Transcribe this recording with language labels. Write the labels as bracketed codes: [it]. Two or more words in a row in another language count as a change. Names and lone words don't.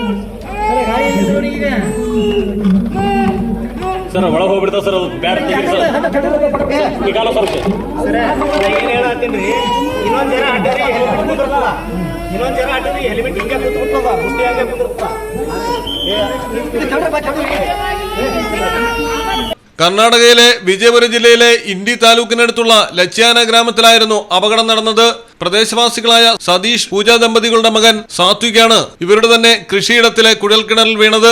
[kn] ಸರ್ ಒಳಗೆ ಹೋಗ್ಬಿಡ್ತಾವ ಸರ್, ಅದು ಬ್ಯಾಡ್ ತೆಗೀರಿ ಸರ್. ಈಗಾಲ ಸ್ವಲ್ಪ ಏನ್ ಹೇಳತ್ತೀನಿ, ಇನ್ನೊಂದ್ ಜನ ಅಡ್ಡರಿ ಹೆಲ್ಮೆಟ್ ಹಿಂಗೆ ಕೂತ್ಬಿಡ್ತದ, ಮುಷ್ಟಿ ಹಂಗೆ ಕೂತಿರ್ತ. [ml] കർണാടകയിലെ വിജയപുരം ജില്ലയിലെ ഇൻഡി താലൂക്കിനടുത്തുള്ള ലച്യാന ഗ്രാമത്തിലായിരുന്നു അപകടം നടന്നത്. പ്രദേശവാസികളായ സതീഷ് പൂജ ദമ്പതികളുടെ മകൻ സാത്വികാണ് ഇവരുടെ തന്നെ കൃഷിയിടത്തിലെ കുഴൽക്കിണറിൽ വീണത്.